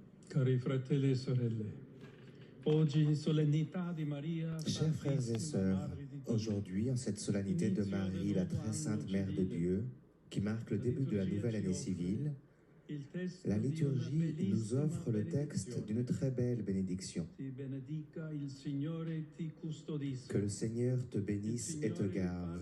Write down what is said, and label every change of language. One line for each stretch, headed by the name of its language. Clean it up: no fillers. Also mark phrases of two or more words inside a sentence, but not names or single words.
Italian: Cari fratelli e sorelle, oggi in solennità di Maria,
French: Chers frères et sœurs, aujourd'hui, en cette solennité de Marie, la très sainte Mère de Dieu, qui marque le début de la nouvelle année civile, la liturgie nous offre le texte d'une très belle bénédiction. Que le Seigneur te bénisse et te garde.